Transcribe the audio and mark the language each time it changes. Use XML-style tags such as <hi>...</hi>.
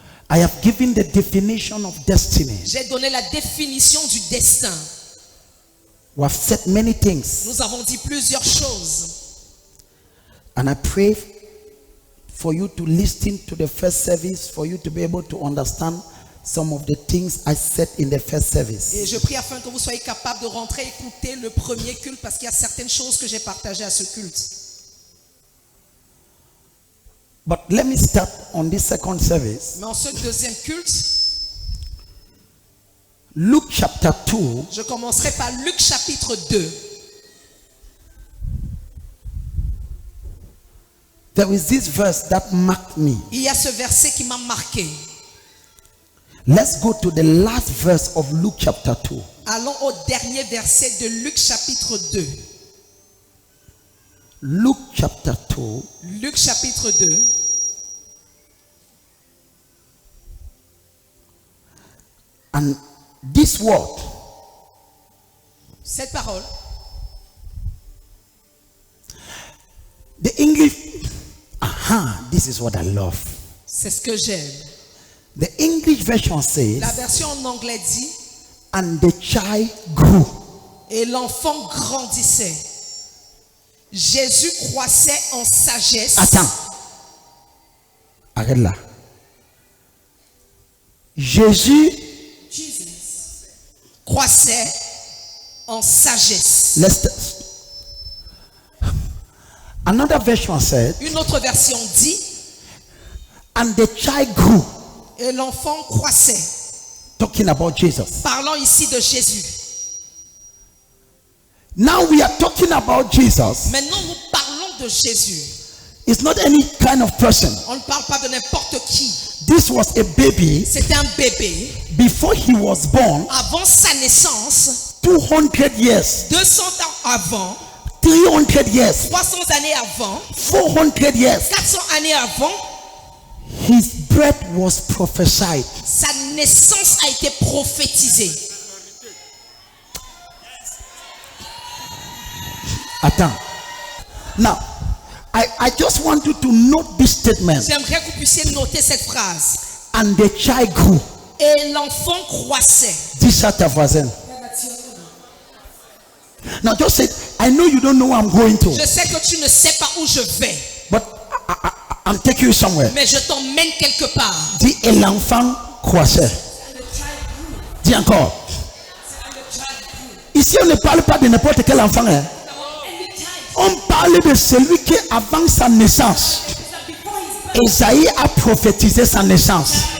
<en>I have given the definition of destiny.</en> <fr>J'ai donné la définition du destin.</fr> <en>We have said many things.</en> <fr>Nous avons dit plusieurs choses.</fr> <en>And I pray for you to listen to the first service, for you to be able to understand some of the things I said in the first service.</en> <fr>Et je prie afin que vous soyez capable de rentrer écouter le premier culte, parce qu'il y a certaines choses que j'ai partagées à ce culte.</fr> <en>But let me start on this second service.</en> <fr>Mais en ce deuxième culte,</fr> <en>Luke chapter 2.</en> <fr>je commencerai par Luc chapitre 2.</fr> <en>There is this verse that marked me.</en> <fr>Il y a ce verset qui m'a marqué.</fr> <en>Let's go to the last verse of Luke chapter 2.</en> <fr>Allons au dernier verset de Luc chapitre 2.</fr> <en>Luke chapter 2.</en> <fr>Luc chapitre 2.</fr> <en>And this word,</en> <fr>cette parole,</fr> <en>the English, this is what I love.</en> <fr>c'est ce que j'aime.</fr> <en>The English version says,</en> <fr>La version en anglais dit,</fr> <en>and the child grew.</en> <fr>et l'enfant grandissait. Jésus croissait en sagesse. Attends. Arrête là. Jésus croissait en sagesse.</fr> <en>Another version said,</en> <fr>Une autre version dit,</fr> <en>and the child grew.</en> <fr>et l'enfant croissait.</fr> <en>Talking about Jesus.</en> <fr>Parlant ici de Jésus.</fr> <en>Now we are talking about Jesus.</en> <fr>Maintenant, nous parlons de Jésus.</fr> <en>It's not any kind of person.</en> <fr>On ne parle pas de n'importe qui.</fr> <en>This was a baby.</en> <fr>C'était un bébé.</fr> <en>Before he was born,</en> <fr>Avant sa naissance,</fr> <en>200 years,</en> <fr>200 ans avant,</fr> <en>300 years,</en> <fr>300 années avant,</fr> <en>400 years,</en> <fr>400 années avant,</fr> <en>his birth was prophesied.</en> <fr>sa naissance a été prophétisée. Attends.</fr> <en>Now, I just want you to note this statement.</en> <fr>J'aimerais que vous puissiez noter cette phrase.</fr> <en>And the child grew.</en> <fr>Et l'enfant croissait. Dis à ta voisine.</fr> <en>Now just say, I know you don't know where I'm going to.</en> <fr>Je sais que tu ne sais pas où je vais,</fr> <en>But I'm taking you somewhere.</en> <fr>mais je t'emmène quelque part. Dis, et l'enfant croissait. Dis encore. Ici, on ne parle pas de n'importe quel enfant. Hein. On parle de celui qui, avant sa naissance, Esaïe a prophétisé sa naissance.</fr>